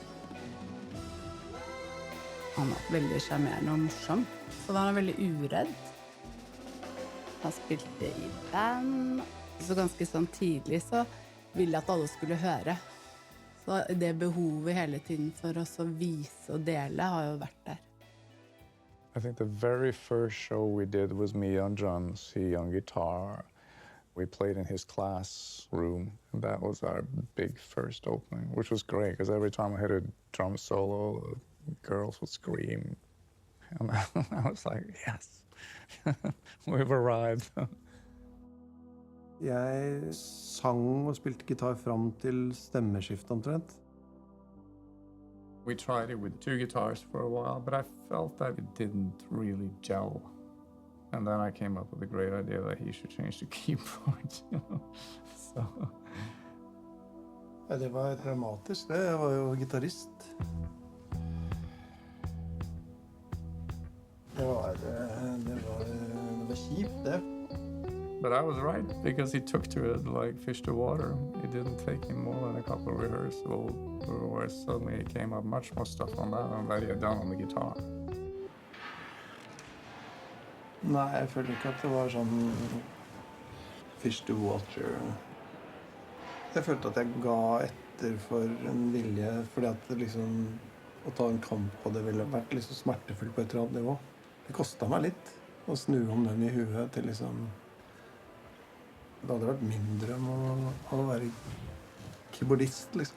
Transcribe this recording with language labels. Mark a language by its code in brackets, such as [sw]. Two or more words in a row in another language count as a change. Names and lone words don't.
[no] Han var veldig charmerende og morsom, så var han veldig uredd. Han spilte i band, så ganske sånn tidlig så ville jeg at alle skulle høre. Så det behovet hele tiden for oss å vise og dele har jo vært der. [en] I think the very first show we did was me on drums, he on guitar. We played in his classroom, and that was our big first opening, which was great, because every time I hit a drum solo, the girls would scream. And I was like, yes, we've arrived. [no] Jeg sang og spilte gitar fram til stemmeskiftet omtrent. [en] We tried it with 2 guitars for a while, but I felt that it didn't really gel. And then I came up with a great idea that he should change the keyboard, you know. So. [no] Ja, det var dramatisk, det. Jeg var jo gitarist. Det var kjipt, det. [en] But I was right, because he took to it like fish to water. It didn't take him more than a couple of rehearsals, where suddenly he came up much more stuff on that than that he had done on the guitar. [no] Nei, jeg følte ikke at det var sånn [en] fish to water. [no] Jeg følte at jeg ga etter for en vilje, fordi at det liksom å ta en kamp på det ville vært liksom smertefullt på et eller annet nivå. Det kostet meg litt å snu om den i huet til liksom. Det hadde vært min drøm å være keyboardist, liksom.